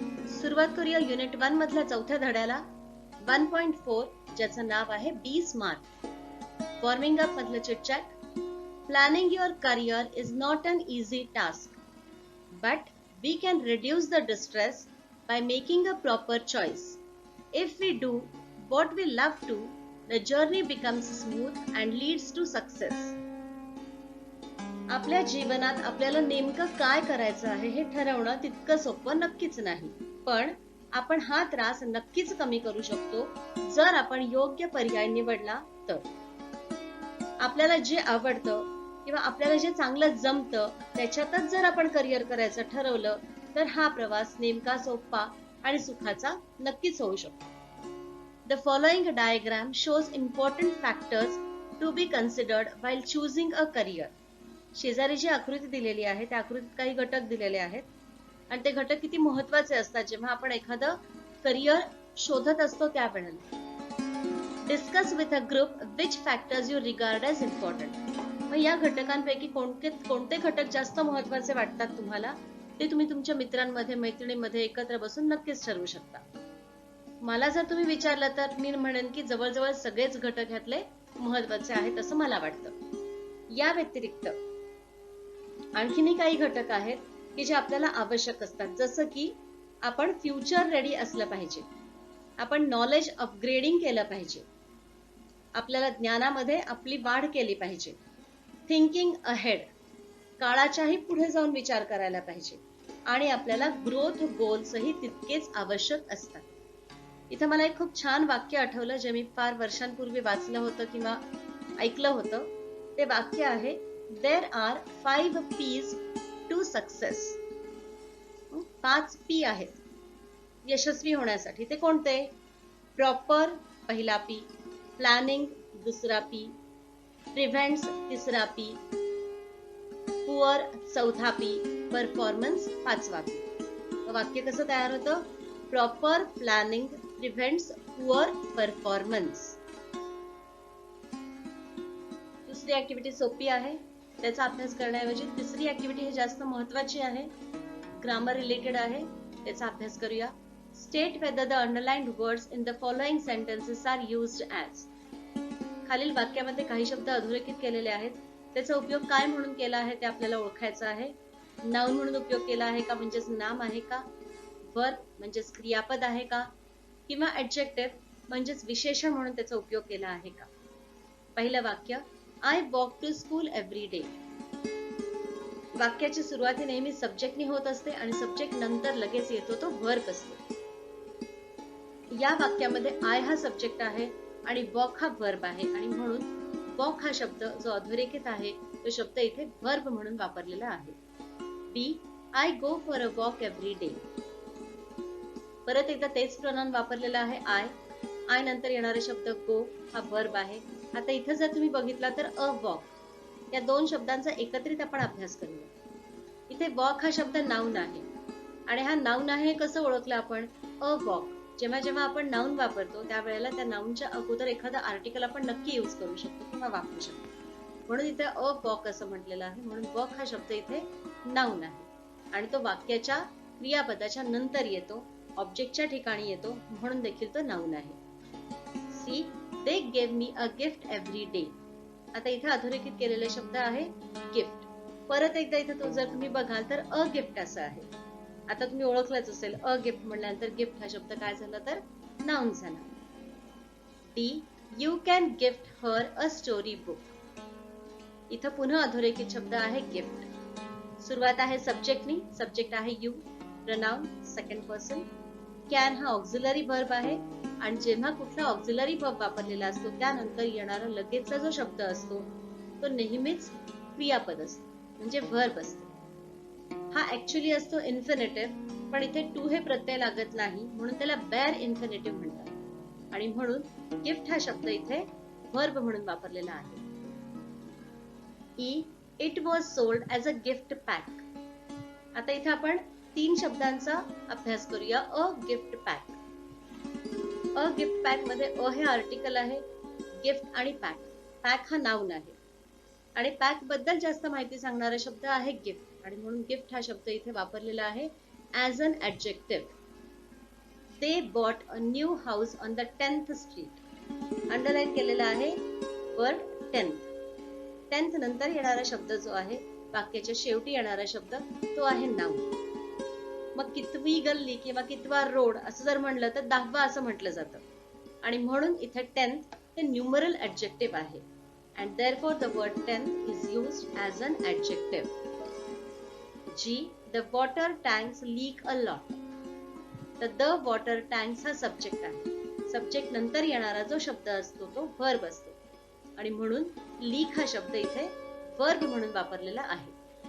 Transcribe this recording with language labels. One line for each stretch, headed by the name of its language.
Marathi: सुरुवात करूया युनिट 1 मधल्या चौथ्या धड्याला 1.4 ज्याचं नाव आहे बी स्मार्ट.
English: Warming up मधलं chitchat. Planning your career is not an easy task, but we can reduce the distress by making a proper choice. If we do what we love to, the journey becomes smooth and leads to success.
Marathi: आपल्या जीवनात आपल्याला नेमकं काय करायचं आहे हे ठरवणं तितकं सोपं नक्कीच नाही, पण आपण हा त्रास नक्कीच कमी करू शकतो जर आपण योग्य पर्याय निवडला तर. आपल्याला जे आवडतं किंवा आपल्याला जे चांगलं जमतं त्याच्यातच जर आपण करिअर करायचं ठरवलं तर हा प्रवास नेमका सोपा आणि सुखाचा नक्कीच होऊ शकतो.
English: The following diagram shows important factors to be considered while choosing a career.
Marathi: शेजारी जी आकृती दिलेली आहे त्या आकृतीत काही घटक दिलेले आहेत आणि ते घटक किती महत्वाचे असतात जेव्हा आपण एखादं करिअर शोधत असतो त्यावेळेला.
English: Discuss with a group which factors you regard as important.
Marathi: मग या घटकांपैकी कोणते घटक जास्त महत्वाचे वाटतात तुम्हाला ते तुम्ही तुमच्या मित्रांमध्ये मैत्रिणींमध्ये एकत्र बसून नक्कीच ठरवू शकता. मला जर तुम्ही विचारलं तर मी म्हणेन की जवळजवळ सगळेच घटक ह्यातले महत्वाचे आहेत असं मला वाटतं. या व्यतिरिक्त आणखीनही काही घटक आहेत की जे आपल्याला आवश्यक असतात, जसं की आपण फ्युचर रेडी असलं पाहिजे, आपण नॉलेज अपग्रेडिंग केलं पाहिजे, आपल्याला ज्ञानामध्ये आपली वाढ केली पाहिजे, थिंकिंग अहेड, काळाच्याही पुढे जाऊन विचार करायला पाहिजे आणि आपल्याला ग्रोथ गोल्सही तितकेच आवश्यक असतात. इथं मला एक खूप छान वाक्य आठवलं जे मी फार वर्षांपूर्वी वाचलं होतं किंवा ऐकलं होतं. ते वाक्य आहे,
English: There are 5 P's to success.
Marathi: 5 P आहेत यशस्वी होण्यासाठी. ते कोणते? प्रॉपर पहिला P, प्लॅनिंग दुसरा P, प्रिव्हेंट्स तिसरा P, पुअर चौथा P, परफॉर्मन्स पाचवा P. वाक्य कसं तयार होतं? Proper, planning, prevents, poor, performance. दुसरी ऍक्टिव्हिटी सोपी आहे, त्याचा अभ्यास करण्याऐवजी तिसरी ऍक्टिव्हिटी ही जास्त महत्वाची आहे, ग्रामर रिलेटेड आहे, त्याचा अभ्यास करूया.
English: State whether the underlined words in the following sentences are used as.
Marathi: खालील वाक्यामध्ये काही शब्द अधोरेखित केलेले आहेत, त्याचा उपयोग काय म्हणून केला आहे ते आपल्याला ओळखायचं आहे. नाउन म्हणून उपयोग केला आहे का, म्हणजेच नाम आहे का, वर्ब म्हणजेच क्रियापद आहे का, किंवा ऍडजेक्टिव्ह म्हणजेच विशेषण म्हणून त्याचा उपयोग केला आहे का. पहिलं वाक्य,
English: I walk to school every day.
Marathi: वाक्याची सुरुवात ही नेहमी सब्जेक्टनी होत असते आणि सब्जेक्ट नंतर लगेच येतो तो वर्ब असतो. या वाक्यामध्ये I हा सब्जेक्ट आहे आणि walk हा वर्ब आहे आणि म्हणून walk हा शब्द जो अधोरेखित आहे तो शब्द इथे वर्ब म्हणून वापरलेला आहे.
English: B, I go for a walk every day.
Marathi: परत एकदा तेच प्रोनाउन वापरलेलं आहे I नंतर येणारे शब्द go हा वर्ब आहे. आता इथं जर तुम्ही बघितला तर अ वॉक या दोन शब्दांचा एकत्रित आपण अभ्यास करूया. इथे वॉक हा शब्द नाउन आहे आणि हा नाउन आहे कसं ओळखलं आपण? A walk. जेव्हा जेव्हा आपण नाउन वापरतो त्यावेळेला त्या नाउनच्या अगोदर एखादा आर्टिकल आपण नक्की यूज करू शकतो किंवा वापरू शकतो, म्हणून इथे अ वॉक असं म्हटलेलं आहे. म्हणून वॉक हा शब्द इथे नाउन आहे आणि तो वाक्याच्या क्रियापदाच्या नंतर येतो, ऑब्जेक्टच्या ठिकाणी येतो, म्हणून देखील तो नाउन आहे.
English: C, they gave me a gift every day.
Marathi: आता इथे अधोरेखित केलेले शब्द आहे गिफ्ट. परत एकदा इथे तो जर तुम्ही बघाल तर अ गिफ्ट असं आहे. आता तुम्ही ओळखलंच असेल अ गिफ्ट म्हटल्यानंतर गिफ्ट हा शब्द काय झाला तर नाउन झाला.
English: D, you can gift her a story book.
Marathi: इथं पुन्हा अधोरेखित शब्द आहे गिफ्ट. सुरुवात आहे सब्जेक्टनी, सब्जेक्ट आहे you, pronoun second person. Can हा ऑक्झिलरी वर्ब आहे आणि जेव्हा कुठला ऑक्झिलरी वर्ब वापरलेला असतो त्यानंतर येणारा लगेचचा जो शब्द असतो तो नेहमीच क्रियापद असतो म्हणजे वर्ब असतो. हा ऍक्च्युअली असतो इन्फिनिटिव्ह, पण इथे टू हे प्रत्यय लागत नाही म्हणून त्याला बेअर इन्फिनिटिव्ह म्हणतात आणि म्हणून गिफ्ट हा शब्द इथे वर्ब म्हणून वापरलेला आहे. E,
English: It was sold as a gift pack.
Marathi: आता इथे आपण 3 शब्दांचा अभ्यास करूया. A gift pack. A gift pack मध्ये अ हे आर्टिकल आहे, गिफ्ट आणि पॅक. पॅक हा नाउन आहे आणि पॅक बद्दल जास्त माहिती सांगणारा शब्द आहे गिफ्ट आणि म्हणून गिफ्ट हा शब्द इथे वापरलेला आहे
English: as an adjective. They bought a new house on the 10th street.
Marathi: Underline केलेला आहे वर्ड 10th. 10th नंतर येणारा शब्द जो आहे, वाक्याच्या शेवटी येणारा शब्द तो आहे नाउन. मग कितवी गल्ली किंवा कितवा रोड असं जर म्हणलं तर 10वा असं म्हटलं जातं. आणि म्हणून इथे 10th हे न्यूमरल ऍडजेक्टिव्ह आहे.
English: And therefore the word 10th is used as an adjective. G. The water tanks leak a lot.
Marathi: तर
English: the water tanks
Marathi: हा सब्जेक्ट आहे. सब्जेक्ट नंतर येणारा जो शब्द असतो तो वर्ब असतो. आणि म्हणून लीक हा शब्द इथे वर्ब म्हणून वापरलेला आहे.